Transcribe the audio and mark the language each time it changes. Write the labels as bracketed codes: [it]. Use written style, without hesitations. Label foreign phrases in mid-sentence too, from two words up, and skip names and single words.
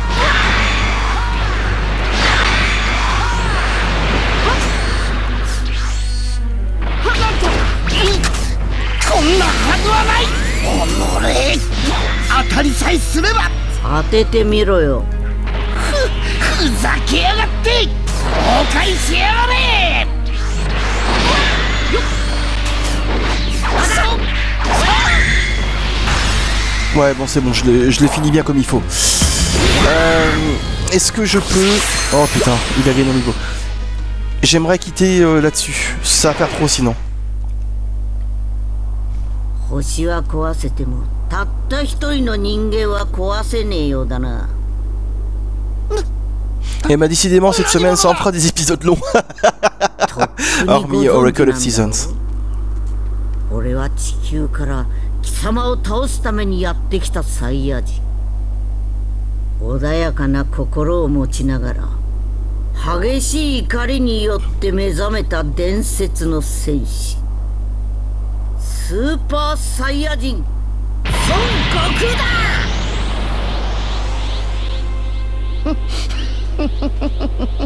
[ja] こんなはずはない。己当たりさえすれば。当ててみろよ。ふざけやがって後悔しやがれ。 [fr] Ouais bon c'est bon, je l'ai fini bien comme il faut. Est-ce que je peux... Oh putain, il a gagné au niveau. J'aimerais quitter là-dessus, ça va faire trop sinon. [ja] 星は壊せてもたった一人の人間は壊せねえようだな。 [fr] Et bah décidément cette semaine ça en fera des épisodes longs. Hormis Oracle of Seasons. [ja] 俺は地球から貴様を倒すためにやってきたサイヤ人。穏やかな心を持ちながら激しい怒りによって目覚めた伝説の戦士スーパーサイヤ人孫悟空だ。